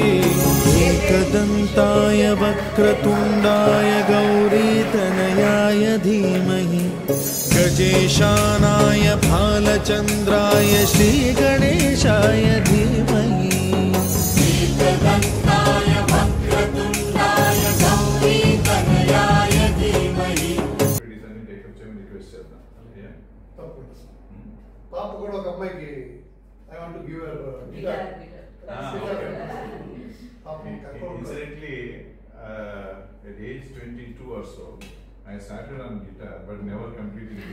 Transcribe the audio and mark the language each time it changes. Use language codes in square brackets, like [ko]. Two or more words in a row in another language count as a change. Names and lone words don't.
[sa] एकदन्ताय वक्रतुण्डाय गौरीतनयाय धीमहि गजेशानाय भालचन्द्राय श्रीगणेशाय धीमहि एकदन्ताय वक्रतुण्डाय गौरीतनयाय धीमहि [te] పాప కూడా ఒక అమ్మాయికి [en] I want to give guitar Incidentally, at age 22 or so, I started on guitar, but never completed it.